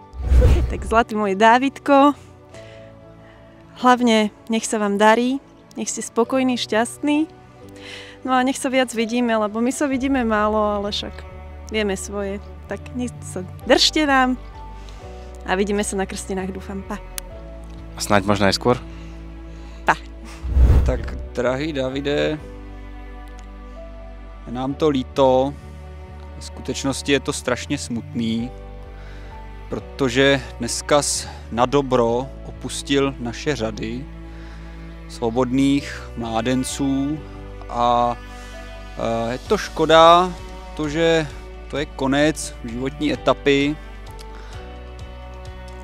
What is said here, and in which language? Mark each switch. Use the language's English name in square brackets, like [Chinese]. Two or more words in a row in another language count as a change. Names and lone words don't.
[Slovak] Tak zlatý môj Dávidko, hlavne nech sa vám darí, nech ste spokojní, šťastní. No a nech sa viac vidíme, lebo my sa vidíme málo, ale však vieme svoje. Tak nech sa držte nám a vidíme sa na krstinách, dúfam. Pa. A snáď možno aj skôr? Pa. [Czech] Tak drahý Davide, je nám to líto. V skutečnosti je to strašně smutný, protože dneska na dobro opustil naše řady svobodných mládenců a je to škoda, protože to je konec životní etapy.